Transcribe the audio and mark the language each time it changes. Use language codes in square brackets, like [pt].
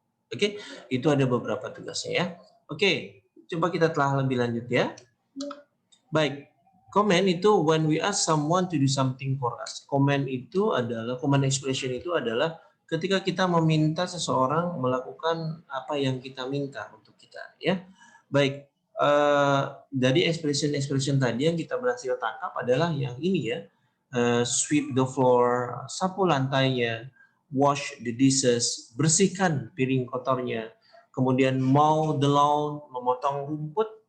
[id] Oke, itu ada beberapa tugasnya ya. Oke, coba kita telah lebih lanjut ya. Baik, comment itu [en] when we ask someone to do something for us. [id] Comment itu adalah, command expression itu adalah ketika kita meminta seseorang melakukan apa yang kita minta untuk kita ya. Baik, dari expression tadi yang kita berhasil tangkap adalah yang ini ya. [en] Sweep the floor, [id] sapu lantainya, [en] wash the dishes, [id] bersihkan piring kotornya, kemudian [en] mow the lawn, [id] memotong rumput.